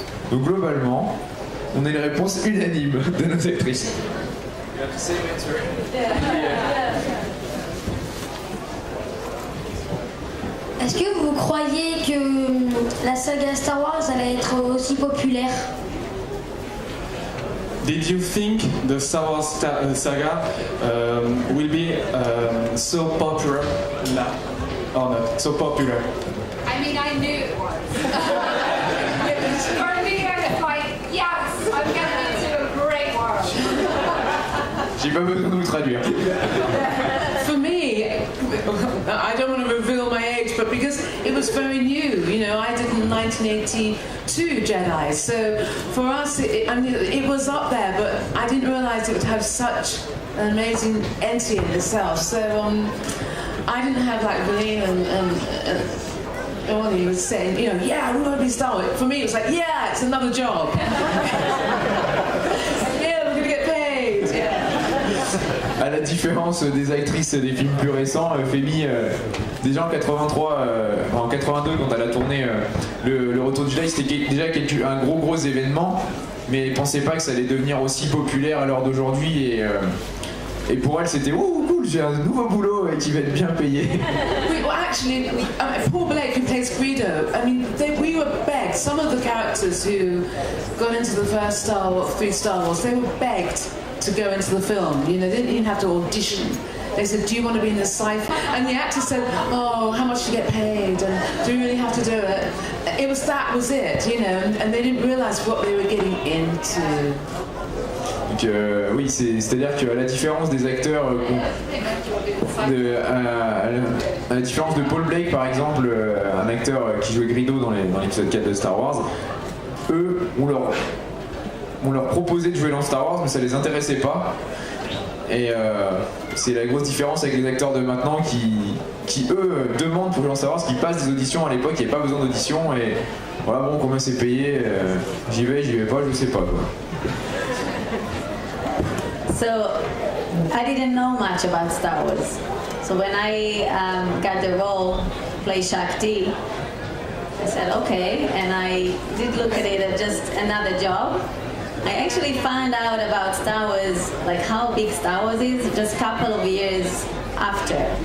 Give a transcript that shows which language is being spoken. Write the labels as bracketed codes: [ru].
[fr] Donc globalement, on a une réponse unanime de nos actrices. Est-ce que vous croyez que la saga Star Wars allait être aussi populaire? [en] Did you think the Star Wars saga will be so popular now or not? So popular? I mean, I knew it was. For me, I was like, yes, I'm getting into a great world. [fr] J'ai pas besoin de vous traduire. [en] For me, I don't want to reveal my age, but because it was very new, you know, I did in 1982 Jedi, so for us, it was up there, but I didn't realise it would have such an amazing entity in itself. So I didn't have like Blaine and Orly was saying, you know, yeah, I want to be Star Wars. For me, it was like, yeah, it's another job. Yeah, we're gonna get paid. Yeah. [fr] À la différence des actrices des films plus récents, Femi, déjà en 83, en 82 quand elle a tourné le Retour du Jedi, c'était déjà un gros événement, mais elle pensait pas que ça allait devenir aussi populaire à l'heure d'aujourd'hui et pour elle c'était oh cool, j'ai un nouveau boulot qui va être bien payé. [en] Well, actually, Paul Blake, who plays Greedo, I mean, we were begged. Some of the characters who got into the first Star Wars, they were begged to go into the film. You know, they didn't even have to audition. They said, do you want to be in the sci-fi? And the actor said, oh, how much do you get paid? And do you really have to do it? That was it, you know, and they didn't realise what they were getting into. [fr] Donc oui, c'est-à-dire qu'à la différence des acteurs, à la différence de Paul Blake par exemple, un acteur qui jouait Greedo dans l'épisode 4 de Star Wars, eux, on leur proposait de jouer dans Star Wars, mais ça les intéressait pas. Et c'est la grosse différence avec les acteurs de maintenant qui eux demandent pour jouer dans Star Wars, qui passent des auditions. À l'époque, il n'y avait pas besoin d'audition et voilà, bon, combien c'est payé, j'y vais pas, je sais pas quoi. [en] So, I didn't know much about Star Wars. So when I got the role to play Shakti, I said okay, and I did look at it as just another job. I actually found out about Star Wars, like how big Star Wars is, just a couple of years after.